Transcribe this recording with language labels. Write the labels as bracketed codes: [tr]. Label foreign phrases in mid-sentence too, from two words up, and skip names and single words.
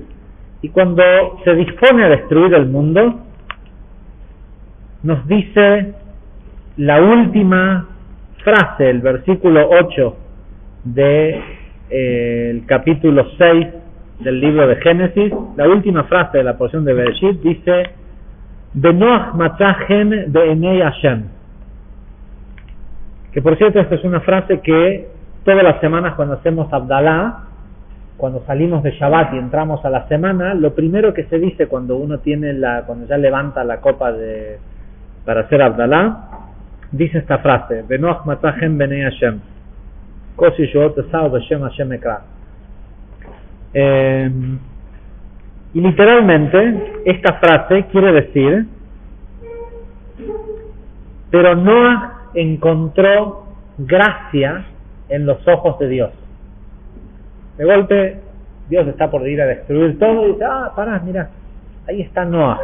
[es] Y cuando se dispone a destruir el mundo, nos dice la última frase, el versículo 8 del capítulo 6 del libro de Génesis. La última frase de la porción de Bereshit dice: [he] ונח מצא חן בעיני השם. [es] Que por cierto, esta es una frase que todas las semanas cuando hacemos Abdalá, cuando salimos de Shabbat y entramos a la semana, lo primero que se dice cuando uno cuando ya levanta la copa para hacer Abdalá, dice esta frase: [he] ונח מצא חן בעיני השם. כוס ישועות אשא בשם השם אקרא. [es] Y literalmente esta frase quiere decir: pero Noah encontró gracia en los ojos de Dios. De golpe Dios está por ir a destruir todo y dice: pará, mira, ahí está Noah.